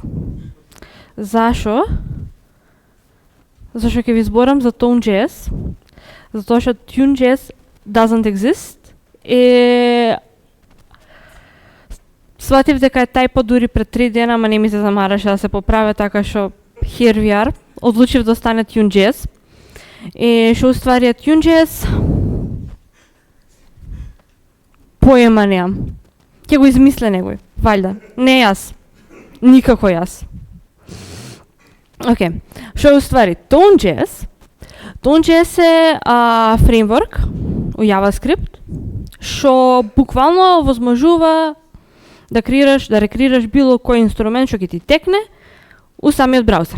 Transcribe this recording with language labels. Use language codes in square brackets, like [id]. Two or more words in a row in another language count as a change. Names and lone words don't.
[mk] Зашо? Зашо ќе ви зборам за Tone.js? Затоа што Tune.js [en] doesn't exist. [mk] Сватив дека е тајпо дури пред 3 дена, ама не ми се замараше да се поправя, така што [en] here we are. [mk] Одлучив да стане Tune.js. Што уствари е Tune.js? Поема неам. Ќе го измисле некој, валјда. Не јас. Никако јас. Океј. Што уствари Tone.js? Tone.js е фреймворк у JavaScript што буквално овозможува да рекреираш било кој инструмент што ќе ти текне у самиот браузер.